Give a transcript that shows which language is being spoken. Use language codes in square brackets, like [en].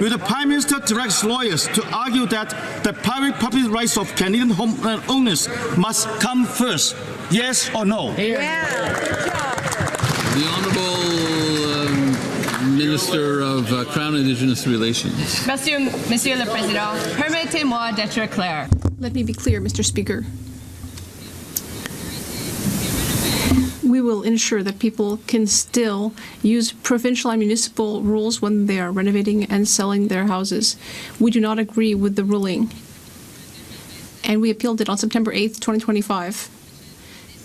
[en] Will the Prime Minister direct lawyers to argue that the private property rights of Canadian home owners must come first? Yes or no? The Honourable Minister of Crown Indigenous Relations. [fr] Monsieur le Président, permettez-moi d'être clair. [en] Let me be clear, Mr. Speaker. We will ensure that people can still use provincial and municipal rules when they are renovating and selling their houses. We do not agree with the ruling, and we appealed it on September 8th, 2025.